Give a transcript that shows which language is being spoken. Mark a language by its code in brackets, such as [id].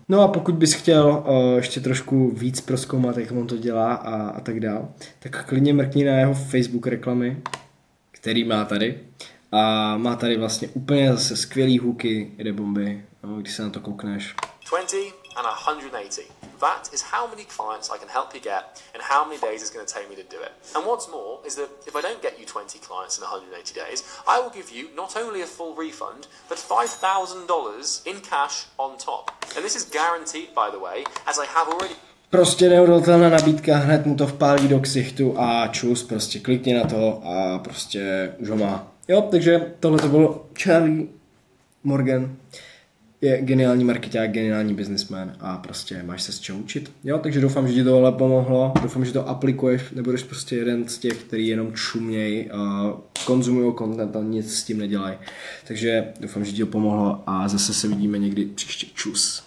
[cs] No a pokud bys chtěl ještě trošku víc prozkoumat, jak on to dělá a tak dál, tak klidně mrkni na jeho Facebook reklamy, který má tady. A má tady vlastně úplně zase skvělý hooky, jede bomby, když se na to koukneš. [en] 20 and 180. That is how many clients I can help you get and how many days it's going to take me to do it. And what's more is that if I don't get you 20 clients in 180 days, I will give you not only a full refund, but $5,000 in cash on top. And this is guaranteed, by the way, as I have already... [cs] Prostě neodolatelná nabídka, hned mu to vpálí do ksichtu a čus, prostě klikni na to a prostě už ho má. Jo, takže tohle to bylo Charlie Morgan. Je geniální marketák, geniální businessman a prostě máš se s čeho učit. Jo, takže doufám, že ti tohle pomohlo, doufám, že to aplikuješ, nebudeš prostě jeden z těch, který jenom čuměj a konzumují content a nic s tím nedělají. Takže doufám, že ti to pomohlo a zase se vidíme někdy příště. Čus.